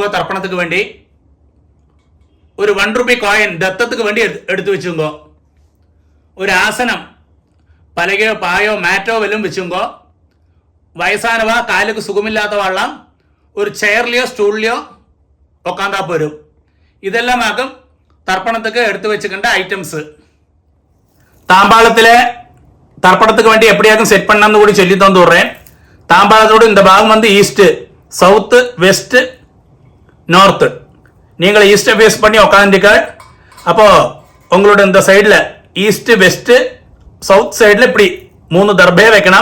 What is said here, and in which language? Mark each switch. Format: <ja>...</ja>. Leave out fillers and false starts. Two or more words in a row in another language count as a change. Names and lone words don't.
<ta>தர்ப்பணத்திக்கு வேண்டி ஒரு 1 ரூபா காயின் தத்தத்துக்கு வேண்டி எடுத்து வெச்சுங்கோ, ஒரு ஆசனம் பலகையோ பாயோ மேட்டோ வல்லதும் வெச்சுங்கோ, வயசானவ காலுக்கு சுகமில்லாத வள்ளம் ஒரு சேரிலேயோ ஸ்டூலிலேயோ உக்காந்தா போரும். இதெல்லாம் ஆக்கும் தர்ப்பணத்துக்கு எடுத்து வெச்சிக்கண்ட ஐட்டம்ஸ். தாம்பாளத்தில் தர்ப்பணத்துக்கு வேண்டி எப்படியாக்கும் செட் பண்ணான்னு கூட சொல்லி தந்து விடுறேன். தாம்பாளத்தோடு இந்த பாகம் வந்து</ta> <en>East, South, West, North.</en> <ta>நீங்கள்</ta> <en>East face</en> <ta>பண்ணி உட்காந்துக்க. அப்போது உங்களோட இந்த சைடில்</ta> <en>East, West, South side</en> <ta>இப்படி 3 தர்பையை வைக்கணும்.</ta>